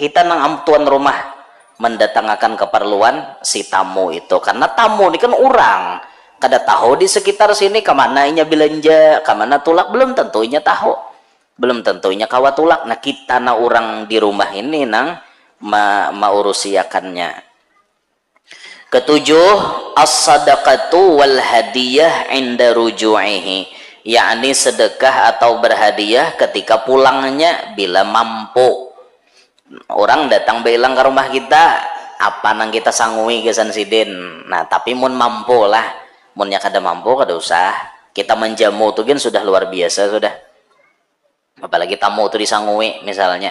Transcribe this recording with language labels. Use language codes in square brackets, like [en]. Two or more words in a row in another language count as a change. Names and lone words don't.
[bjn] Kita nang tuan rumah mendatangkan keperluan si tamu itu karena tamu ini kan orang kada tahu di sekitar sini kemana inya belanja kemana tulak belum tentunya tahu belum tentunya kawa tulak. Nah kita na orang di rumah ini nang maurusiakannya. Ketujuh, [ar] as-sadaqatu wal hadiyah inda ruju'ihi, [bjn] yakni sedekah atau berhadiah ketika pulangnya bila mampu. Orang datang bilang ke rumah kita apa nang kita sangui gesan sidin. Nah tapi mun mampu lah, munnya kada mampu kada usah kita menjamu tuh kan sudah luar biasa sudah, apalagi tamu tuh disangui misalnya.